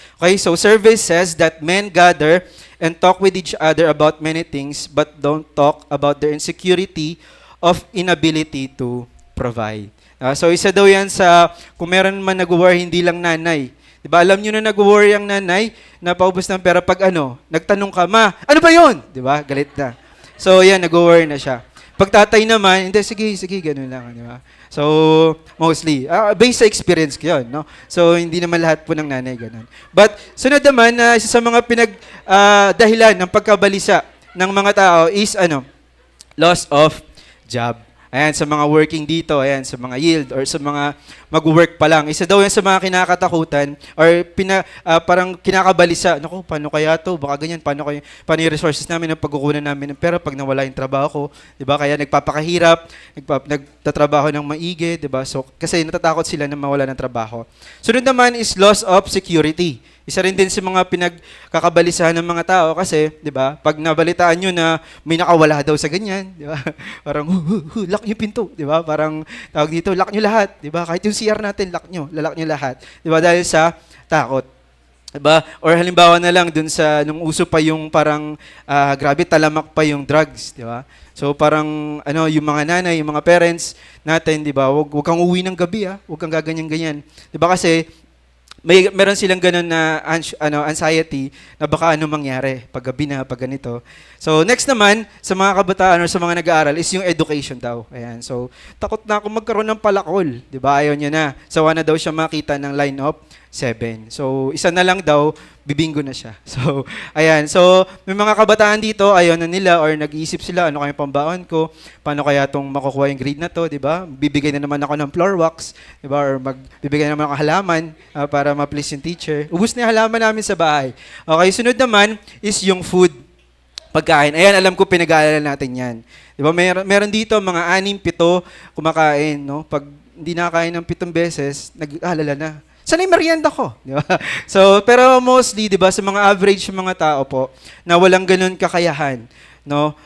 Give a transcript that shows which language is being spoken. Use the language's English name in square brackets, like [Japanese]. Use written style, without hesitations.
[English] Okay, so survey says that men gather and talk with each other about many things but don't talk about their insecurity of inability to provide. [Filipino] So isa daw yan sa, kung meron man nag-worry, hindi lang nanay. Di ba? Alam nyo na nag-worry ang nanay, napaubos ng pera pag nagtanong ka, ma, ano ba yun? Di ba? Galit na. So yan, nag-worry na siya. Pag tatay naman, hindi, sige, ganun lang. Di ba? So, mostly. Based sa experience ko yun, no? So, hindi naman lahat po ng nanay ganun. [English] But, [Filipino] sunod naman, isa sa mga dahilan ng pagkabalisa ng mga tao is, [English] loss of job. [Filipino] Ayan, sa mga working dito, ayan, sa mga yield or sa mga mag-work pa lang. Isa daw yan sa mga kinakatakutan or parang kinakabalisa. Naku, paano kaya to? Baka ganyan, paano yung resources namin, ang pagkukunan namin ng pera pag nawala yung trabaho ko? Diba? Kaya nagpapakahirap, nagtatrabaho ng maigi, diba? So, kasi natatakot sila na mawala ng trabaho. Sunod naman [English] is loss of security. [Filipino] Isa rin din sa mga pinagkakabalisahan ng mga tao kasi, 'di ba? Pag nabalitaan niyo na may nakawala daw sa ganyan, 'di ba? Parang lock niyo pinto, 'di ba? Parang tawag dito, lock niyo lahat, 'di ba? Kahit yung CR natin, lock niyo lahat, 'di ba? Dahil sa takot. 'Di ba? Or halimbawa na lang dun sa nung uso pa yung parang grabe talamak pa yung drugs, 'di ba? So parang yung mga nanay, yung mga parents natin, 'di ba? Wag kang uuwi ng gabi, Wag kang gaganyan-ganyan. 'Di ba kasi meron silang ganun na anxiety na baka mangyari pag gabi na, pag ganito. [English] So next [Filipino] naman sa mga kabataan or sa mga nag-aaral is yung education daw. Ayan. So takot na ako magkaroon ng palakol, 'di ba? Ayaw niya na. Sawa na daw siya makita ng [English] line of 7. [Filipino] So isa na lang daw, bibingo na siya. So ayan. So may mga kabataan dito, ayaw na nila or nag-iisip sila, ano kaya pambaon ko? Paano kaya tong makukuha yung grade na to, 'di ba? Bibigay na naman ako ng floor wax, 'di ba? Or magbibigay na naman ako halaman para ma-please yung teacher. Ubus na yung halaman namin sa bahay. [English] Okay, [Filipino] sunod naman is yung [English] food. [Filipino] Pagkain. Ayan, alam ko pinag-aalala natin yan. Di ba? Meron dito mga 6, 7 kumakain. No? Pag hindi nakakain ng 7 beses, nag-aalala na. Saan yung merienda ko? Di ba? So, pero mostly, di ba, sa mga average mga tao po, na walang ganun kakayahan, no?